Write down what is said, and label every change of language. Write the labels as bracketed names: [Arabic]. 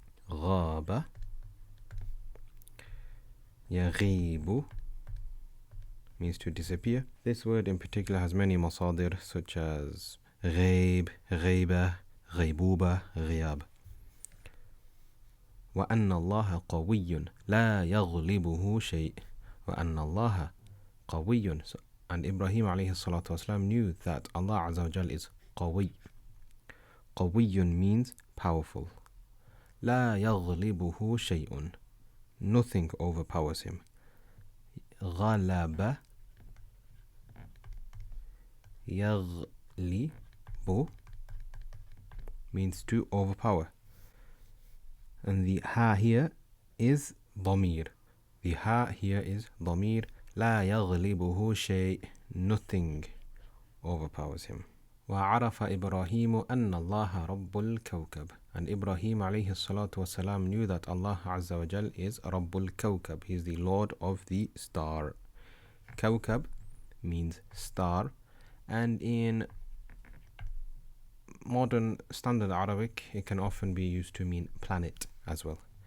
[Arabic] غاب يغيب [English] means to disappear. This word in particular has many masadir such as غيب, غيبة, غيبوبة, غياب. [Arabic] وأن الله قوي لا يغلبه شيء. وأن الله قوي. [English] And Ibrahim alayhi salatu wasalam knew that Allah Azza wa Jal is قوي. قوي means powerful. [Arabic] لا يغلبه شيء. [English] Nothing overpowers him. [Arabic] غلب يغلب [English] means to overpower. And the ha here is ضمير. The ha here is ضمير. [Arabic] لا يغلبه شيء. [English] Nothing overpowers him. [Arabic] وعرف إبراهيم أن الله رب الكوكب. [English] And Ibrahim alayhi salatu wasalam knew that Allah Azza wa Jal is Rabbul Kawkab. He is the Lord of the star. Kawkab means star. And in modern standard Arabic, it can often be used to mean planet as well.